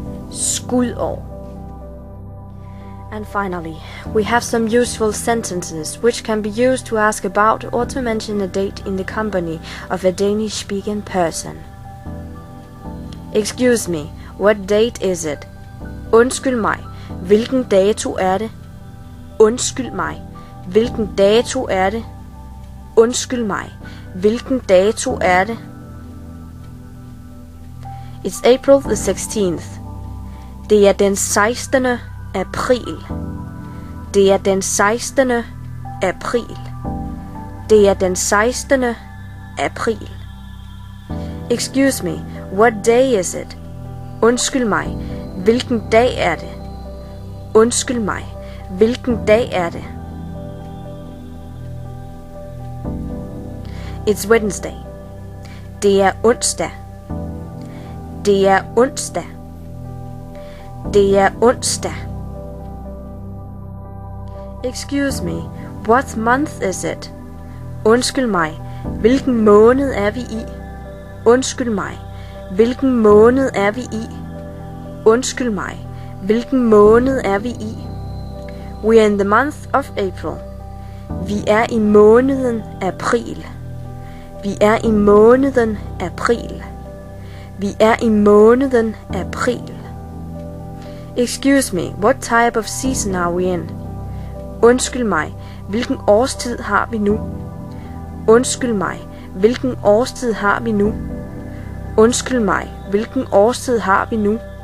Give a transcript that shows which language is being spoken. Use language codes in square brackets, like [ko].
[da] Skudår. [en] And finally, we have some useful sentences which can be used to ask about or to mention a date in the company of a Danish-speaking person. Excuse me, what date is it? [da] Undskyld mig, hvilken dato er det? Undskyld mig, hvilken dato er det? Undskyld mig, hvilken dato er det? [en] It's April the 16th. [da] Det er den 16. april. Det er den 16. april. Det er den 16. april. [en] Excuse me, what day is it? [da] Undskyld mig, hvilken dag er det? Undskyld mig, hvilken dag er det? [en] It's Wednesday. [da] Det er onsdag. Det er onsdag. Det er onsdag. [en] Excuse me, what month is it? [da] Undskyld mig, hvilken måned er vi i? Undskyld mig, hvilken måned er vi i? Undskyld mig, hvilken måned er vi i? [en] We are in the month of April. [da] Vi er i måneden april. Vi er i måneden april. Vi er i måneden april. [en] Excuse me, what type of season are we in? [da] Undskyld mig, hvilken årstid har vi nu? Undskyld mig, hvilken årstid har vi nu? Undskyld mig, hvilken årstid har vi nu?